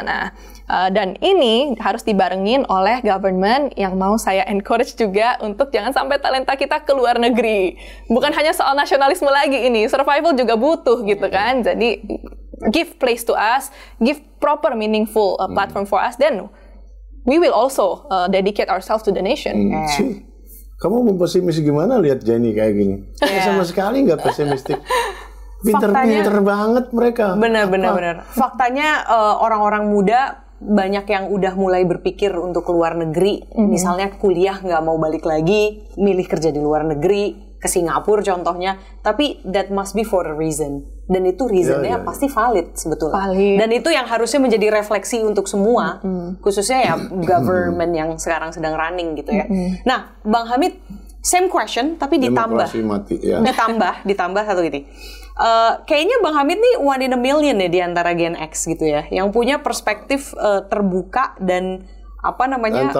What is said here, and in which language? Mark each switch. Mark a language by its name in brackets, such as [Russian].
[Indonesian] Nah, dan ini harus dibarengin oleh government yang mau saya encourage juga untuk jangan sampai talenta kita ke luar negeri. Bukan hanya soal nasionalisme lagi ini, survival juga butuh gitu kan. Jadi [English] give place to us, give proper meaningful platform for us, then we will also dedicate ourselves to the nation. [Indonesian] Kamu mau pesimis gimana lihat Jenny kayak gini? Sama sekali nggak pesimistik. Pinter-pinter banget mereka. Benar. Faktanya orang-orang muda banyak yang udah mulai berpikir untuk keluar negeri. Misalnya kuliah nggak mau balik lagi, milih kerja di luar negeri, ke Singapura contohnya. Tapi [English] that must be for a reason. [Indonesian] Dan itu reasonnya pasti valid sebetulnya. Dan itu yang harusnya menjadi refleksi untuk semua, khususnya ya government yang sekarang sedang running gitu ya. Nah, Bang Hamid, [English] same question [Indonesian] tapi ditambah. Demokrasi mati, ya. ditambah satu gini. Kayaknya Bang Hamid nih [English] one in a million [Indonesian] ya di antara Gen X gitu ya, yang punya perspektif terbuka dan apa namanya?